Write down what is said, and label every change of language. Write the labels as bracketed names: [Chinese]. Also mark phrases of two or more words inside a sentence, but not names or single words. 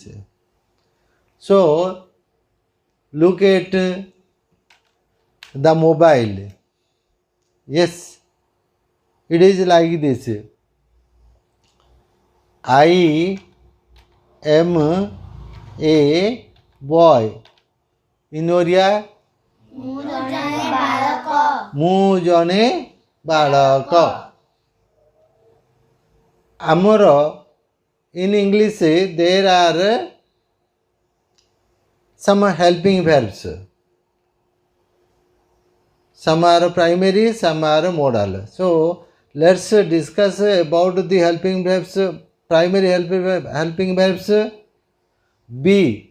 [English] So, look at the mobile. Yes, it is like this. I am a boy. In Oriya, [Odia] ମୁଁ ଜଣେ ବାଳକ। ମୁଁ ଜଣେ ବାଳକ। [English] ଆମର in English there are some helping verbs. Some are primary, some are modal. So let's discuss about the helping verbs. Primary helping verbs. Be.